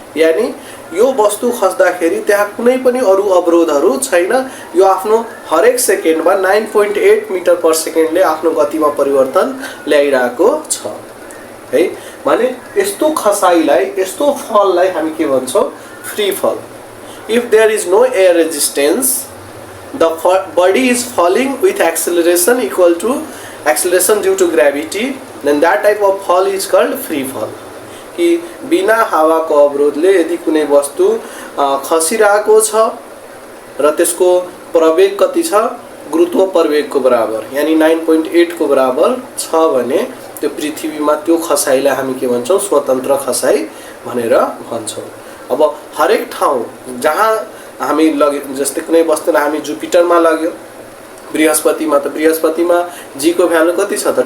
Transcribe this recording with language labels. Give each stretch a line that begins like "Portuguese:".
Nepali: यानी यो वस्तु खस्दाखेरि त्यहाँ कुनै पनि अरु अवरोधहरु छैन। यो आफ्नो हरेक सेकेन्डमा 9.8 मिटर पर सेकेन्डले आफ्नो गतिमा परिवर्तन ल्याइरहेको छ, है। भने यस्तो खसाइलाई, यस्तो फललाई हामी के भन्छौं?
English: Free fall. If there is no air resistance, the body is falling with acceleration equal to acceleration due to gravity, then that type of fall is called free fall.
Nepali: कि बिना हावाको अवरोधले यदि कुनै वस्तु खसिरहेको छ र त्यसको प्रवेग कति छ? गुरुत्व प्रवेगको बराबर, यानी 9.8 को बराबर छ भने त्यो पृथ्वीमा त्यो खसाइलाई हामी के भन्छौं? स्वतन्त्र खसाइ भनेर भन्छौं। अब हरेक ठाउँ जहाँ हामी लग्यो, जस्तै कुनै वस्तुलाई हामी जुपिटरमा लग्यो, बृहस्पतिमा, त बृहस्पतिमा g को भ्यालु कति छ त?